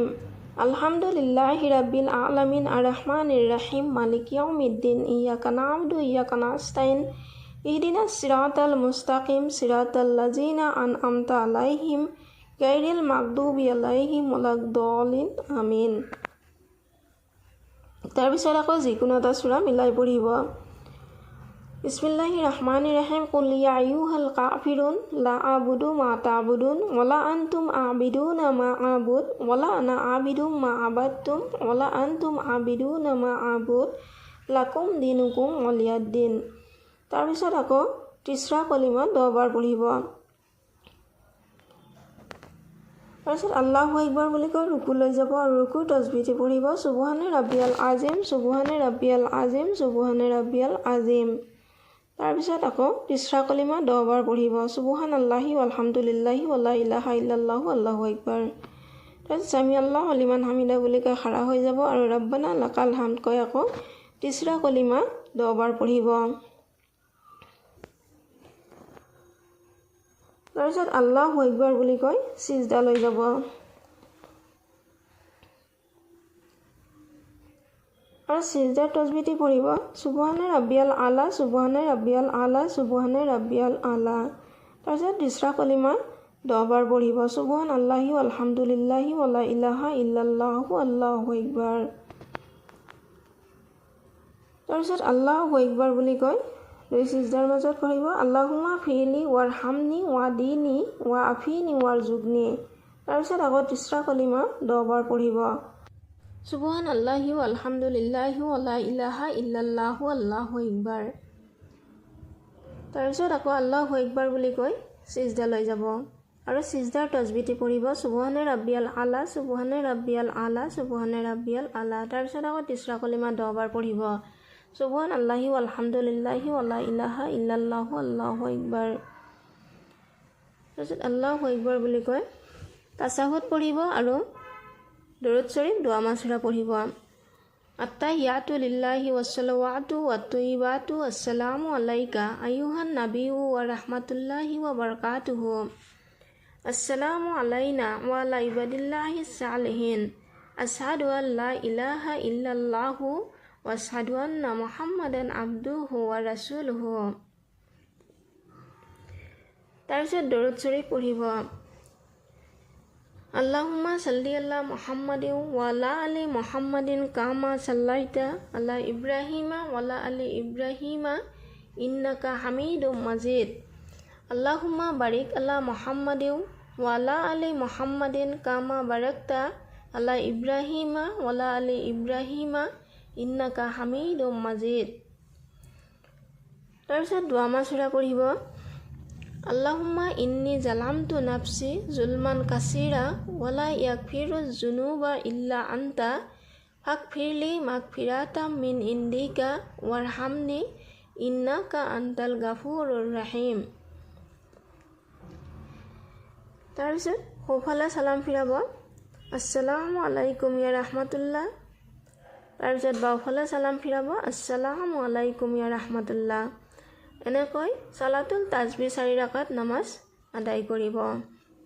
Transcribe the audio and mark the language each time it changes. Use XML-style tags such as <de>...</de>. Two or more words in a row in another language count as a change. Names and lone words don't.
<ar>الحمد لله رب العالمين الرحمن الرحيم مالك يوم الدين إياك نعبد وإياك نستعين اهدنا الصراط المستقيم صراط الذين أنعمت عليهم غير المغضوب عليهم ولا الضالين آمين.</ar> <as>তাৰপিছত আকৌ যিকোনো এটা সূৰা মিলাই পঢ়িব।</as> <ar>بسم الله الرحمن الرحيم قل يا أيها الكافرون لا أعبد ما تعبدون ولا أنتم عابدون ما أعبد ولا أنا عابد ما عبدتم ولا أنتم عابدون ما أعبد لكم دينكم ولي دين.</ar> <as>তাৰপিছত আকৌ তিসৰা কলিমা 10 বাৰ পঢ়িব। তাৰপিছত</as> <ar>الله أكبر</ar> <as>বুলি কৈ ৰুকুলৈ যাব আৰু ৰুকুৰ তাসবিহ পঢ়িব।</as> <ar>سبحان ربي العظيم سبحان ربي العظيم سبحان ربي العظيم.</ar> <as>তাৰপিছত আকৌ তিসৰা কলিমা 10 বাৰ পঢ়িব।</as> <ar>سبحان الله والحمد لله ولا إله إلا الله الله أكبر.</ar> <as>তাৰপিছত</as> <ar>سمع الله لمن حمده</ar> <as>বুলি কৈ খাৰা হৈ যাব আৰু</as> <ar>ربنا لك الحمد</ar> <as>কৈ আকৌ তিসৰা কলিমা 10 বাৰ পঢ়িব। তাৰপিছত</as> <ar>الله أكبر</ar> <as>বুলি কৈ সিজদা লৈ যাব। আৰু সিজদাৰ তাসবিহ পঢ়িব।</as> <ar>سبحان ربي الأعلى سبحان ربي الأعلى سبحان ربي الأعلى.</ar> <as>তাৰপিছত তিসৰা কলিমা 10 বাৰ পঢ়িব।</as> <ar>سبحان الله والحمد لله ولا إله إلا الله الله أكبر.</ar> <as>তাৰপিছত</as> <ar>الله أكبر</ar> <as>বুলি কৈ দুই সিজদাৰ মাজত পঢ়িব।</as> <ar>اللهم اغفر لي وارحمني واهدني وعافني وارزقني.</ar> <as>তাৰপিছত আকৌ তিসৰা কলিমা 10 বাৰ পঢ়িব।</as> <ar>سبحان الله والحمد لله ولا إله إلا الله الله أكبر.</ar> <as>তাৰপিছত আকৌ</as> <ar>الله أكبر</ar> <as>বুলি কৈ সিজদা লৈ যাব আৰু সিজদাৰ তাসবিহ পঢ়িব।</as> <ar>سبحان ربي الأعلى سبحان ربي الأعلى سبحان ربي الأعلى.</ar> <as>তাৰপিছত আকৌ তিসৰা কলিমা 10 বাৰ পঢ়িব।</as> <ar>سبحان الله والحمد لله ولا إله إلا الله الله أكبر.</ar> <as>তাৰপিছত</as> <ar>الله أكبر</ar> <as>বুলি কৈ তাসাহুদ পঢ়িব আৰু দৰুদ শৰীফ দোয়া মাসুৰা পঢ়িব।</as> <ar>التحيات لله والصلوات والطيبات السلام عليك أيها النبي ورحمة الله وبركاته السلام علينا وعلى عباد الله الصالحين أشهد أن لا إله إلا الله وأشهد أن محمدا عبده ورسوله.</ar> <as>তাৰপিছত দৰুদ শৰীফ পঢ়িব।</as> <ar>اللهم صل على محمد وعلى آل محمد كما صليت على إبراهيم وعلى آل إبراهيم إنك حميد مجيد. اللهم بارك على محمد وعلى آل محمد كما باركت على إبراهيم وعلى آل إبراهيم إنك حميد مجيد.</ar> <as>তাৰপিছত দোয়া মাসুৰা পঢ়িব।</as> <ar>اللهم إني ظلمت نفسي ظلما كثيرا ولا يغفر الذنوب إلا أنت فاغفر لي مغفرة من عندك وارحمني إنك أنت الغفور الرحيم.</ar> <as>তাৰপিছত সোঁফালে সালাম ফিৰাব।</as> <ar>السلام عليكم يا رحمة الله.</ar> <as>তাৰপিছত বাওঁফালে সালাম ফিৰাব।</as> <ar>السلام عليكم يا رحمة الله.</ar> <as>এনেকৈ সালাতুল তাসবিহ 4 ৰাকাত নামাজ আদায় কৰিব।</as>